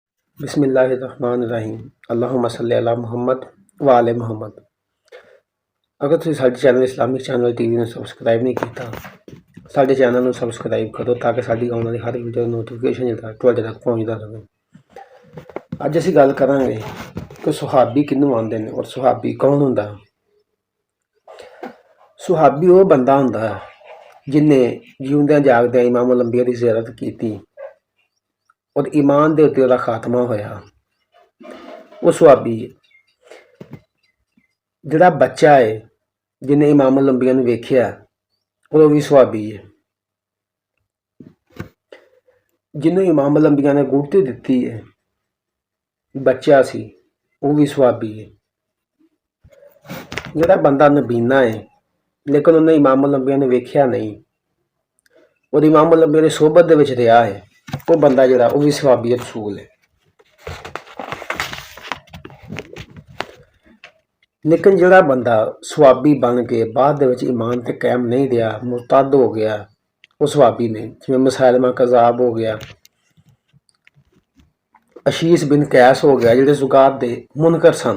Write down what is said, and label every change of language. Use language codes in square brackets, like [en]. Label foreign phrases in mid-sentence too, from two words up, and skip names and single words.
[ar] بسم اللہ الرحمن الرحیم اللہم صلی علی محمد و آل محمد۔ [pa] اگر تسی ساڈے چینل اسلامک چینل ٹی وی نوں سبسکرائب نہیں کیتا، ساڈے چینل نوں سبسکرائب کرو تاکہ ساڈی آਉਣ والی ہر ویڈیو نوٹیفیکیشن جڑا تواڈے تک پہنچدا رہے۔ اج اسی گل کراਂਗੇ کہ صحابی کینوں آندے نے اور صحابی کون ہوندا ہے۔ صحابی وہ بندہ ہوندا ہے جن نے جیوندیاں جاگدیاں امام الانبیاء دی زیارت کیتی اور ایمان دے اُتے دا خاتمہ ہویا، وہ صحابی ہے۔ جڑا بچہ ہے جن نے امام الانبیاء نوں ویکھیا وہ بھی صحابی ہے۔ جنوں امام الانبیاء نے گڑتی دتی ہے بچہ سی وہ بھی صحابی ہے۔ جڑا بندہ نبینا ہے لیکن انہیں امام الانبیاء نے ویکھیا نہیں اور امام الانبیاء دی صحبت دے وچ رہیا ہے، وہ بندہ جڑا وہ بھی صحابی رسول ہے۔ لیکن جڑا بندہ صحابی بن کے بعد دے وچ ایمان تے قائم نہیں رہیا، مرتد ہو گیا، وہ صحابی نہیں۔ جویں مسیلمہ کذاب ہو گیا، اشیس بن قیس ہو گیا، جڑے زکات دے منکر سن۔